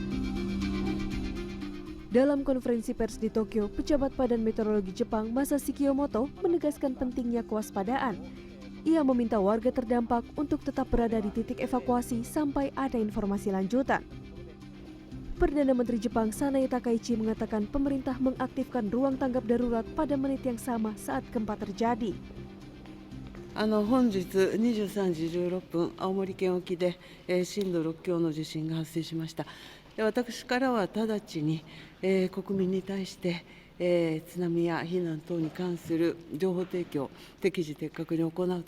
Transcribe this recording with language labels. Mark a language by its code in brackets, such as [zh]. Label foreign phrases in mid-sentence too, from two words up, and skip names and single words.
[id] Dalam konferensi pers di Tokyo, pejabat Badan Meteorologi Jepang Masashi Kiyomoto menegaskan pentingnya kewaspadaan. Ia meminta warga terdampak untuk tetap berada di titik evakuasi sampai ada informasi lanjutan. Perdana Menteri Jepang Sanae Takaichi mengatakan pemerintah mengaktifkan ruang tanggap darurat pada menit yang sama saat gempa terjadi. [ja] 本日23時16分、青森県沖で震度6強の地震が発生しました。私からは直ちに国民に対して津波や避難等に関する情報提供、適時的確に行う